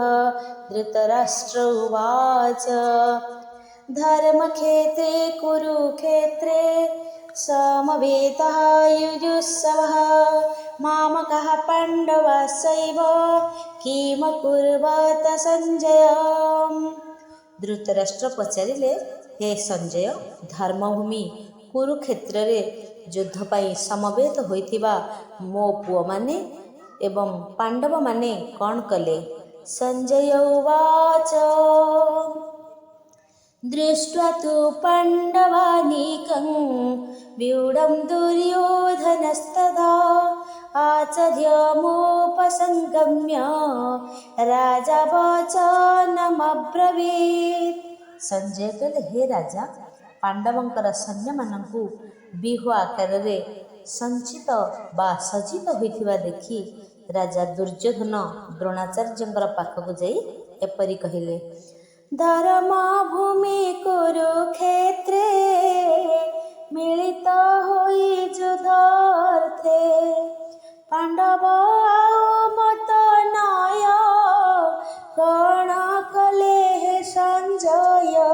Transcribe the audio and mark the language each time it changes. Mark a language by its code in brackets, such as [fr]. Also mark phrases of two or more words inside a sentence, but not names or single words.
[sa] धृतराष्ट्र उवाच धर्मक्षेत्रे कुरुक्षेत्रे समवेतः युयुत्सवः मामकः पाण्डवाश्चैव किमकुर्वत संजय। [or] ଧୃତରାଷ୍ଟ୍ର ପଚାରିଲେ, ହେ ସଞ୍ଜୟ, ଧର୍ମଭୂମି କୁରୁକ୍ଷେତ୍ରରେ ଯୁଦ୍ଧ ପାଇଁ ସମବେତ ହୋଇଥିବା ମୋ ପୁଅମାନେ ଏବଂ ପାଣ୍ଡବମାନେ କ'ଣ କଲେ? [sa] ସଞ୍ଜୟ ଉବାଚ ଦୃष्ट्वा ତୁ ପାଣ୍ଡବାନୀକଂ व्यूढं दुर्योधनस्तदा आचर्यमुपसंगम्य राजा वचनमब्रवीत्। [or] ସଞ୍ଜୟ କହିଲେ, ହେ ରାଜା, ପାଣ୍ଡବଙ୍କର ସୈନ୍ୟମାନଙ୍କୁ ବ୍ୟୁହ ଆକାରରେ ସଞ୍ଚିତ ବା ସଜ୍ଜିତ ହୋଇଥିବା ଦେଖି ରାଜା ଦୁର୍ଯ୍ୟୋଧନ ଦ୍ରୋଣାଚାର୍ଯ୍ୟଙ୍କର ପାଖକୁ ଯାଇ ଏପରି କହିଲେ, ଧର୍ମଭୂମି କୁରୁକ୍ଷେତ୍ରେ ମିଳିତ ହୋଇ ଯୁଦ୍ଧାର୍ଥେ ପାଣ୍ଡବ ଆଉ ମତ ନୟ କଣ କଲେ ହେ ସଞ୍ଜୟ।